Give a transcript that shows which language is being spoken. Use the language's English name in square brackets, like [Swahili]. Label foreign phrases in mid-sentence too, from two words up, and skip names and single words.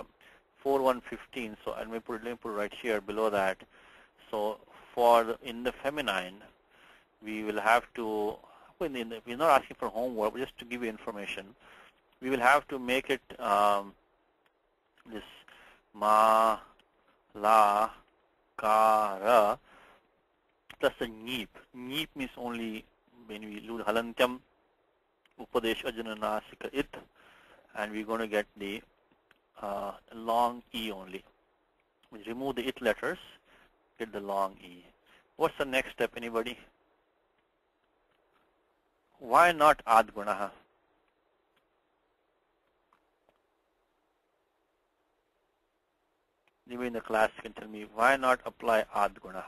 [English] 4115. So let me put it right here below that. So in the feminine, we will have to. We're not asking for homework, but just to give you information. We will have to make it this ma, la, ka, ra plus the neep. Neep means only when we lose halantyam, [Sanskrit] उपदेशे अच् अनुनासिक इत्, [English] and we're going to get the long e only. We remove the it letters, get the long e. What's the next step, anybody? Why not adgunaha? Anybody in the class can tell me why not apply adgunaha?